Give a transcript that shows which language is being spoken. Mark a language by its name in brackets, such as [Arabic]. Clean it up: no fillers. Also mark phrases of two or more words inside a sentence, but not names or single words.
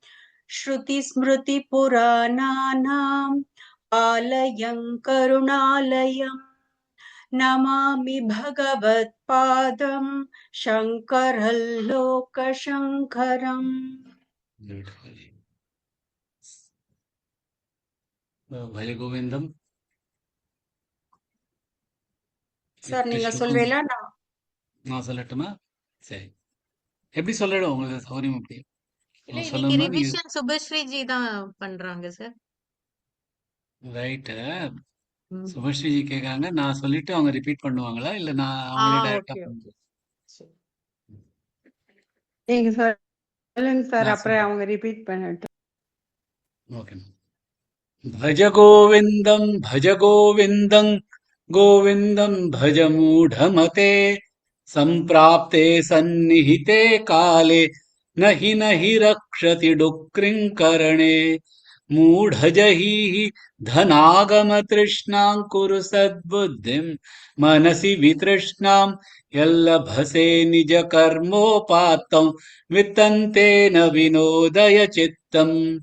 [Sanskrit] श्रुतिस्मृतिपुराणानाम् आलयम् करुणालयम् नमामि भगवत्पादम् शङ्करल्लोकशङ्करम्. भज गोविंदम. [Tamil] சார் நீங்க சொல்றீங்களா? நான் சொல்லட்டுமா? சரி, எப்படி சொல்லணும் உங்களுக்கு சௌகரியம்? எப்படி இல்ல இன்னைக்கு சொல்லணும்னா நீங்க ரிவிஷன் சுபஸ்ரீஜி தான் பண்றாங்க சார். ரைட்டு. ம். சுபஸ்ரீஜி கேட்காங்க, நான் சொல்லிட்டு அவங்க ரிப்பீட் பண்ணுவாங்களா இல்ல நான் அவங்களே டைரக்டா ஓகே பண்ணுறது? நீங்க சொல்லுங்க சார், நான் அப்புறம் சொல்றேன். அவங்க ரிப்பீட் பண்ணட்டும். ஓகே. [Sanskrit] भज गोविन्दं भज गोविन्दं गोविन्दं भज मूढमते सम्प्राप्ते सन्निहिते काले नहि रक्षति डुक्रिङ्करणे मूढजहीः धनागमतृष्णां कुरु सद्बुद्धिं मनसि वितृष्णां यल्लभसे निजकर्मोपात्तं वित्तन्तेन विनोदय चित्तम्